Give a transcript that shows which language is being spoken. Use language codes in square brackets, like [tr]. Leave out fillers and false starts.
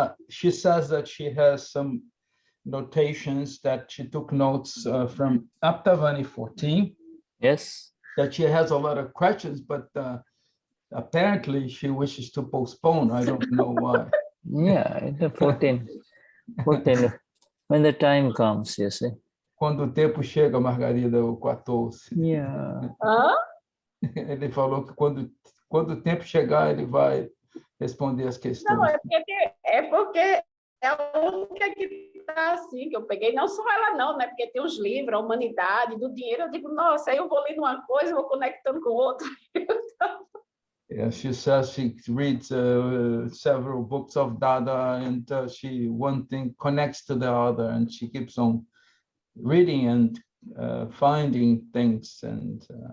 [en] She says that she has some notations that she took notes from Aptavani 14. Yes. That she has a lot of questions, but apparently she wishes to postpone. I don't know why. Yeah, the 14. When the time comes, you see. [pt] Quando o tempo chega, Margarida, o 14. [en] Yeah. [pt] Ele falou que quando o tempo chegar, ele vai responder as questões. Não, é porque é a única que está assim, que eu peguei. Não só ela não, né? Porque tem os livros, a humanidade, do dinheiro. Eu digo, nossa, aí eu vou lendo uma coisa, vou conectando com outra. [en] Yeah, she says she reads several books of Dada, and one thing connects to the other, and she keeps on reading and finding things, and